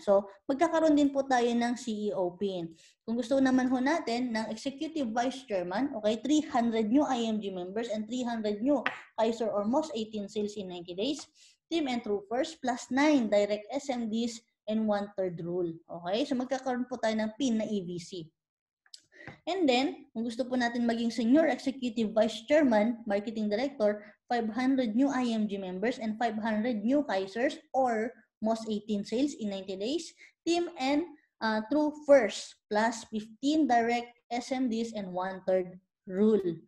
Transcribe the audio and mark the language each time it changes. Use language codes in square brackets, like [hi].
[tl] So, magkakaroon din po tayo ng CEO pin. Kung gusto naman ho natin ng [en] Executive Vice Chairman, okay, 300 new IMG members and 300 new Kaiser or most 18 sales in 90 days, team and true first, plus 9 direct SMDs and 1/3 rule. [tl] Okay? So, magkakaroon po tayo ng pin na EVC. [en] And then, [tl] kung gusto po natin maging [en] Senior Executive Vice Chairman, Marketing Director, 500 new IMG members and 500 new Kaisers or most 18 sales in 90 days, team and true first, plus 15 direct SMDs and 1/3 rule.